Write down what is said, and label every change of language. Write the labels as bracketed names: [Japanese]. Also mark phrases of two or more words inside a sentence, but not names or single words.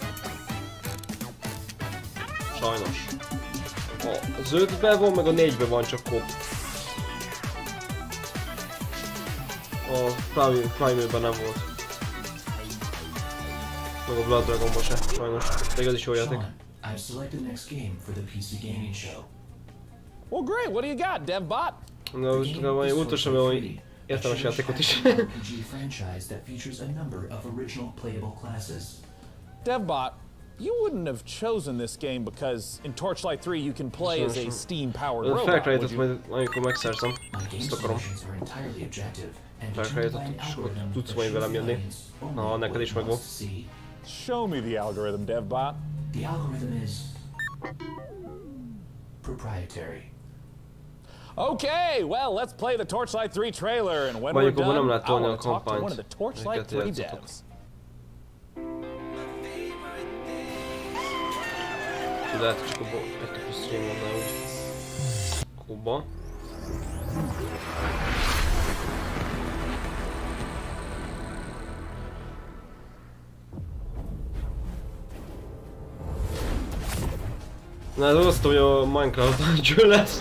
[Hungarian] Sajnos. Az 5-ben van, meg a 4-ben van csak kóp. A Primal-ben nem volt. Meg a Blood Dragonban se, sajnos. Pedig az is jó játék. [English] Well, great. What do you got, DevBot? [Hungarian] Na, most van egy utolsó, valami értelmes játékot is. [English] DevBot, you wouldn't have chosen this game because in Torchlight 3 you can play as a steam-powered robot, [Hungarian] Far Cry-t majd amikor megszerzem. Ezt akarom. Far Cry-t tudsz majd velem jönni. Na, neked is megvan. [English] Show me the algorithm, DevBot. The algorithm is proprietary. Okay, well, let's play the Torchlight 3 trailer, and when we're done, I want to talk to one of the Torchlight 3 devs. [Hungarian] Lehet, csak egy kis stream van, de úgy. Kuba. Na, ez azt, hogy a Minecraft cső lesz.